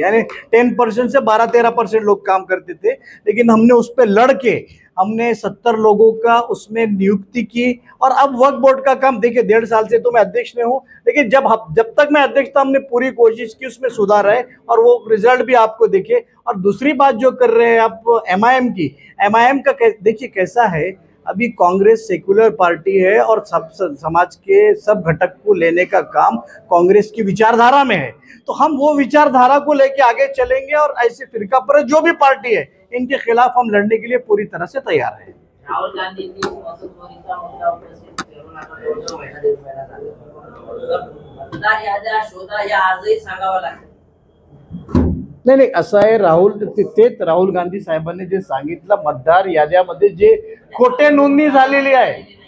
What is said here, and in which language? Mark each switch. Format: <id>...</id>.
<hi>यानी 10% से 12-13% लोग काम करते थे. लेकिन हमने उस पर लड़ के हमने 70 लोगों का उसमें नियुक्ति की. और अब वक्फ बोर्ड का काम देखिए, 1.5 साल से तो मैं अध्यक्ष में हूँ, लेकिन जब तक मैं अध्यक्ष था हमने पूरी कोशिश की उसमें सुधार है और वो रिजल्ट भी आपको देखे. और दूसरी बात जो कर रहे हैं आप MIM की, MIM का देखिए कैसा है. अभी कांग्रेस सेकुलर पार्टी है और सब समाज के सब घटक को लेने का काम कांग्रेस की विचारधारा में है. तो हम वो विचारधारा को लेके आगे चलेंगे और ऐसे फिरका पर जो भी पार्टी है इनके खिलाफ हम लड़ने के लिए पूरी तरह से तैयार हैं.</hi> <mr>राहुल गांधींनी मतदारचा मुद्दा उपस्थित करून आता 2 महिना झाला. मतदार याद्या शोधा या आजही सांगावं लागतं. नाही, असं आहे तेच राहुल गांधी साहेबांनी जे सांगितलं, मतदार याद्यामध्ये जे खोटे नोंदणी झालेली आहे.</mr>